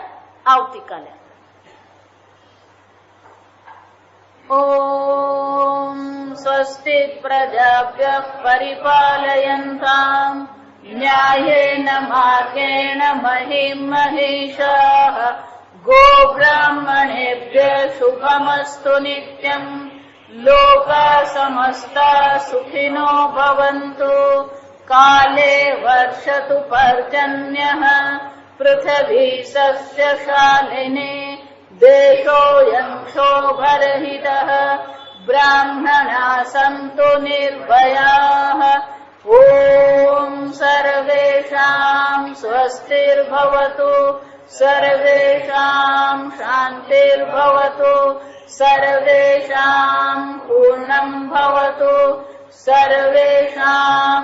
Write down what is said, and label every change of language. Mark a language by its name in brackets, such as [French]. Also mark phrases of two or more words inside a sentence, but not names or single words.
[Sanskrit] આવતીકાલે. ઓમ સ્વસ્તિ પ્રજાભ્યઃ પરિપાલયન્તામ ન્યાયેન માર્ગેણ મહિં મહિષાઃ ગોબ્રાહ્મણેભ્યઃ શુભમસ્તુ નિત્યં લોકા સમસ્તા સુખિનો ભવन्तુ કાલે વર્ષતુ પર્જન્યઃ પૃથ્વી સસ્યશાલિની દેશોऽयं क्षोभरहितः ब्राह्मणाः सन्तु निर्भयाः ॐ सर्वेषां स्वस्तिर्भवतु सर्वेषां शान्तिर्भवतु सर्वेषां पूर्णं भवतु सर्वेषां